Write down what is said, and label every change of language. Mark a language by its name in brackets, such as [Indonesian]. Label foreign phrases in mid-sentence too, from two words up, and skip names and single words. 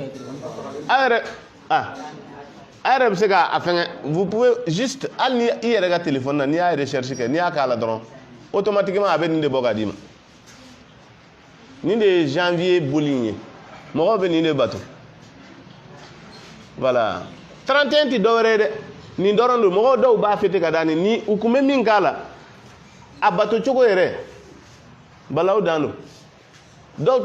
[Bambara] a yɛrɛ bɛ se k'a fɛngɛ [French] vous pouvez juste [Bambara] hali ni i yɛrɛ ka téléphone na n'i y'a recherche kɛ n'i y'a k'a la dɔrɔn automatiquement a bɛ nin de bɔ ka d'i ma nin de ye janvier boli in ye mɔgɔw bɛ nin de bato voilà 31 tɛ dɔwɛrɛ ye dɛ nin dɔrɔn don mɔgɔw dɔw b'a fêter ka da nin ni u kun bɛ min k'a la a bato cogo yɛrɛ balawu dan don dɔw